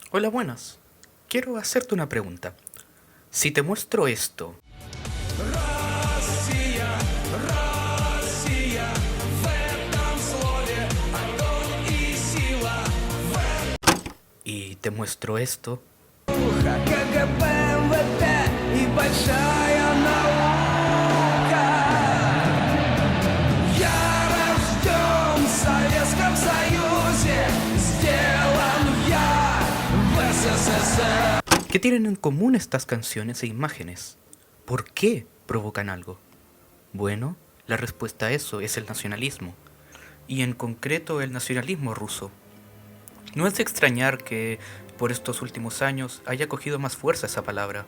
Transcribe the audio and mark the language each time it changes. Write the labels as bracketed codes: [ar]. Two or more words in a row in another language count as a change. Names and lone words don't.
[es] Hola, buenas. Quiero hacerte una pregunta. Si te muestro esto [ru] Россия, Россия, в этом слове огонь и сила. [es] y te muestro esto, [ru] КГБ, МВД и большая наука. Я рожден в Советском Союзе, сделан я в СССР. [es] ¿qué tienen en común estas canciones e imágenes? ¿Por qué provocan algo? Bueno, la respuesta a eso es el nacionalismo, y en concreto el nacionalismo ruso. No es de extrañar que por estos últimos años haya cogido más fuerza esa palabra.